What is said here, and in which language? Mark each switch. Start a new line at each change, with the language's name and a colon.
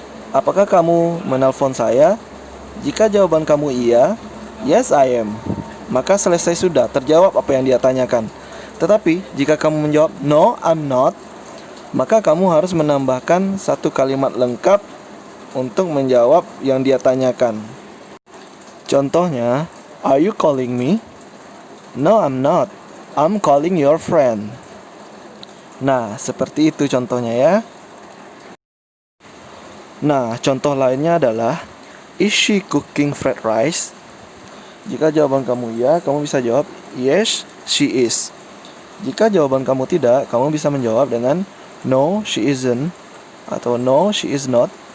Indonesian: Apakah kamu menelpon saya? Jika jawaban kamu iya,
English: yes I am,
Indonesian: maka selesai sudah, terjawab apa yang dia tanyakan. Tetapi jika kamu menjawab
English: no I'm not,
Indonesian: maka kamu harus menambahkan satu kalimat lengkap untuk menjawab yang dia tanyakan. Contohnya,
English: are you calling me? No I'm not, I'm calling your friend.
Indonesian: Nah, seperti itu contohnya ya. Nah, contoh lainnya adalah
English: is she cooking fried rice?
Indonesian: Jika jawaban kamu ya, kamu bisa jawab
English: yes, she is.
Indonesian: Jika jawaban kamu tidak, kamu bisa menjawab dengan
English: no, she isn't,
Indonesian: atau
English: no, she is not.